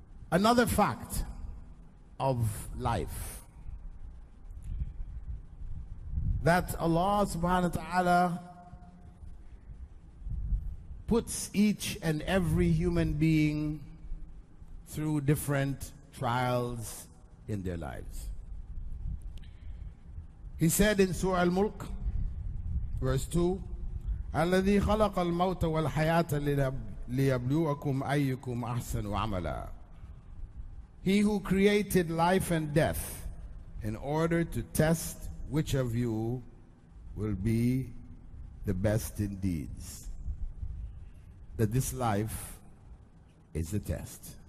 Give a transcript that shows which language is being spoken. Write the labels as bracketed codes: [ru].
[en] Another fact of life, that Allah subhanahu wa ta'ala puts each and every human being through different trials in their lives. He said in Surah Al-Mulk, verse 2, [ar] الَّذِي خَلَقَ الْمَوْتَ وَالْحَيَاةَ لِيَبْلُوَكُمْ أَيُّكُمْ أَحْسَنُ عَمَلًا. [en] He who created life and death in order to test which of you will be the best in deeds. That this life is a test.